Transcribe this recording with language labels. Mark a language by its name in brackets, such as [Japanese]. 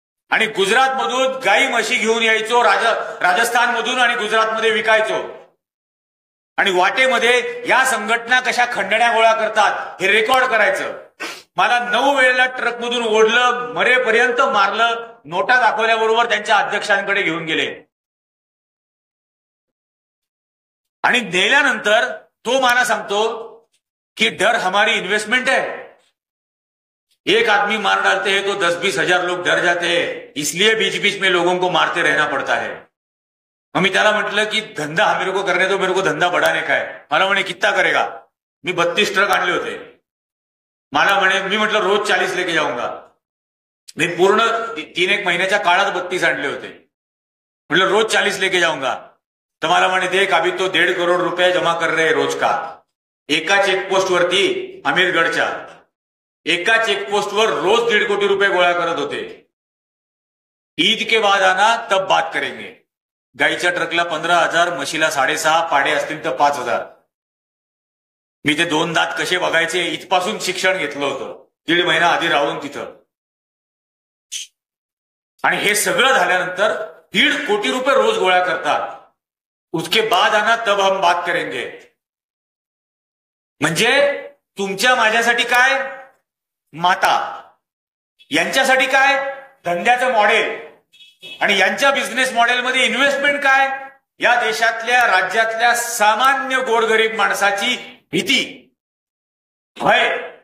[Marathi] आणि गुजरातमधून गाई म्हशी घेऊन यायचो, राजस्थानमधून आणि गुजरातमध्ये विकायचो. आणि वाटेमध्ये या संघटना कशा खंडण्या गोळा करतात हे रेकॉर्ड करायचं. मला 9 वेळेला ट्रकमधून ओढलं, मरेपर्यंत मारलं, नोटा दाखवल्याबरोबर त्यांच्या अध्यक्षांकडे घेऊन गेले. आणि नेल्यानंतर तो मला सांगतो कि [Hindi] डर हमारी इन्वेस्टमेंट है, एक आदमी मार डालते हैं तो 10-20 हजार लोग डर जाते हैं, इसलिए बीच बीच में लोगों को मारते रहना पड़ता है. [Marathi] मग मी त्याला म्हटलं की [Hindi] धंदा हा मेरे को करने दो, मेरे को धंदा बढ़ाने का है. [Marathi] मला म्हणे [Hindi] कितना करेगा. [Marathi] मी 32 ट्रक आणले होते. मला म्हणे, मी म्हटलं [Hindi] रोज 40 लेके जाऊंगा. [Marathi] मी पूर्ण 3-1 महिन्याच्या काळात 32 आणले होते. म्हटलं [Hindi] रोज 40 लेके जाऊंगा. [Marathi] तर मला म्हणे [Hindi] देख अभी तो 1.5 करोड़ रुपये जमा कर रहे रोज का. [Marathi] एका चेकपोस्ट वरती अमीरगडच्या एका चेकपोस्टवर रोज 1.5 कोटी रुपये गोळा करत होते. [Hindi] ईद के बाद आना तब बात करेंगे. [Marathi] गाईच्या ट्रकला 15,000, म्हशीला 6.5, पाडे असतील तर 5,000. मी ते 2 दात कसे बघायचे इथपासून शिक्षण घेतलं होतं 1.5 महिना आधी राहून तिथं. आणि हे सगळं झाल्यानंतर 1.5 कोटी रुपये रोज गोळा करतात. [Hindi] उसके बाद आना तब हम बात करेंगे. [Marathi] म्हणजे तुमच्या माझ्यासाठी काय माता, यांच्यासाठी काय धंद्याचं मॉडेल, आणि यांच्या बिझनेस मॉडेलमध्ये इन्व्हेस्टमेंट काय, या देशातल्या राज्यातल्या सामान्य गोरगरीब माणसाची भीती, भय.